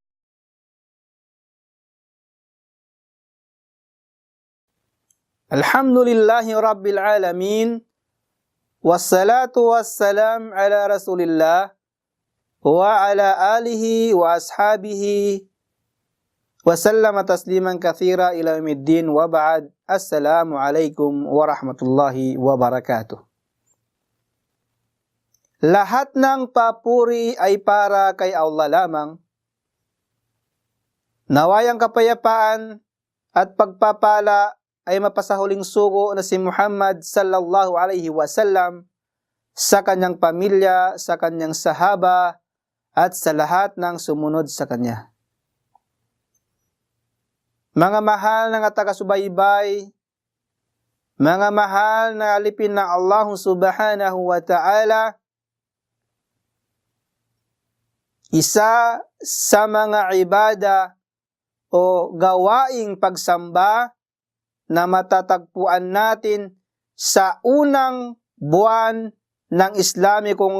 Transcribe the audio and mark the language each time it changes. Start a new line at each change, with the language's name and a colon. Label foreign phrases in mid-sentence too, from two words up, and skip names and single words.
Arabic: الحمد لله رب العالمين والصلاة والسلام على رسول الله وعلى آله وأصحابه وسلم تسليما كثيرا إلى يوم الدين وبعد. السلام عليكم ورحمة الله وبركاته.
Filipino: Lahat ng papuri ay para kay Allah lamang. Naway ang kapayapaan at pagpapala ay mapasahuling sugo na si Muhammad
Arabic: صلى الله عليه وسلم
Filipino: sa kanyang pamilya, sa kanyang sahaba, at sa lahat ng sumunod sa kanya. Mga mahal na taga-subaybay, mga mahal na alipin ng Allah
Arabic: سبحانه وتعالى,
Filipino: isa sa mga ibada o gawaing pagsamba na matatagpuan natin sa unang buwan ng Islamikong